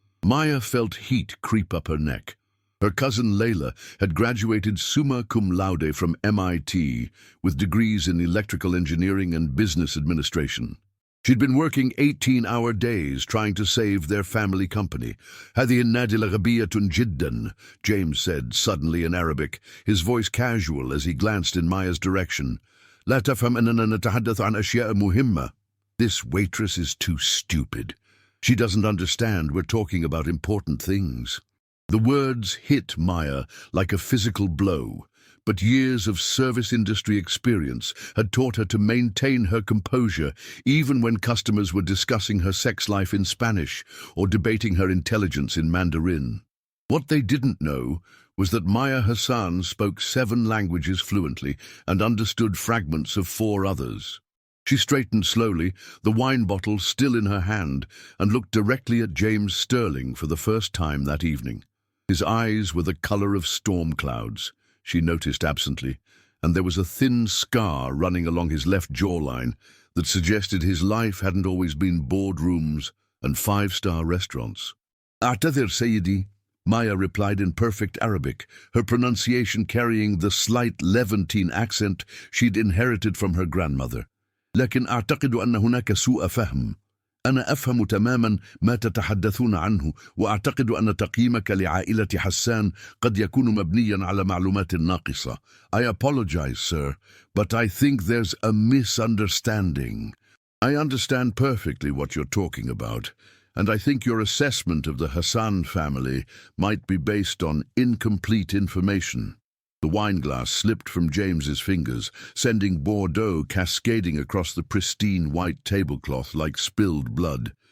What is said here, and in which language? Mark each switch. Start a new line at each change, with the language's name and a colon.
English: Maya felt heat creep up her neck. Her cousin Layla had graduated summa cum laude from MIT with degrees in electrical engineering and business administration. She'd been working 18-hour days trying to save their family company.
Arabic: "هذه النادلة غبية جدا,"
English: James said suddenly in Arabic, his voice casual as he glanced in Maya's direction.
Arabic: "لا تفهم أننا نتحدث عن أشياء مهمة."
English: "This waitress is too stupid. She doesn't understand we're talking about important things." The words hit Maya like a physical blow, but years of service industry experience had taught her to maintain her composure even when customers were discussing her sex life in Spanish or debating her intelligence in Mandarin. What they didn't know was that Maya Hassan spoke 7 languages fluently and understood fragments of 4 others. She straightened slowly, the wine bottle still in her hand, and looked directly at James Sterling for the first time that evening. His eyes were the color of storm clouds, she noticed absently, and there was a thin scar running along his left jawline that suggested his life hadn't always been boardrooms and 5-star restaurants.
Arabic: "أعتذر سيدي,"
English: Maya replied in perfect Arabic, her pronunciation carrying the slight Levantine accent she'd inherited from her grandmother.
Arabic: "لكن أعتقد أن هناك سوء فهم. أنا أفهم تماما ما تتحدثون عنه، وأعتقد أن تقييمك لعائلة حسان قد يكون مبنيا على معلومات ناقصة.
English: I apologize, sir, but I think there's a misunderstanding. I understand perfectly what you're talking about, and I think your assessment of the Hassan family might be based on incomplete information." The wineglass slipped from James's fingers, sending Bordeaux cascading across the pristine white tablecloth like spilled blood.